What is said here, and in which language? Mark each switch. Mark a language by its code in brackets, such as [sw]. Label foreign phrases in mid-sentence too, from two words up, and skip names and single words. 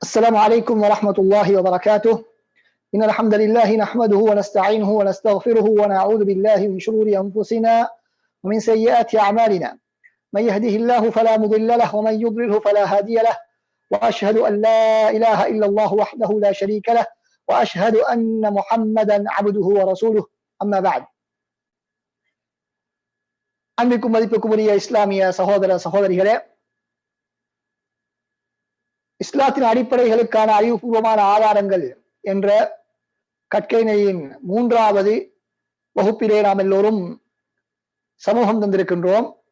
[ar] السلام عليكم ورحمة الله وبركاته. إن الحمد لله نحمده ونستعينه ونستغفره ونعوذ بالله من شرور أنفسنا ومن سيئات أعمالنا. من يهده الله فلا مضل له ومن يضلله فلا هادي له، وأشهد أن لا إله إلا الله وحده لا شريك له، وأشهد أن محمدا عبده ورسوله. أما بعد. [ta] அன்பிற்கும் மதிப்புக்கும் உரிய இஸ்லாமிய சகோதர சகோதரிகளே, இஸ்லாத்தின் அடிப்படைகளுக்கான அறிவுபூர்வமான ஆதாரங்கள் என்ற கற்கையினையின் 3வது வகுப்பிலே நாம் எல்லோரும் சமூகம் தந்திருக்கின்றோம்.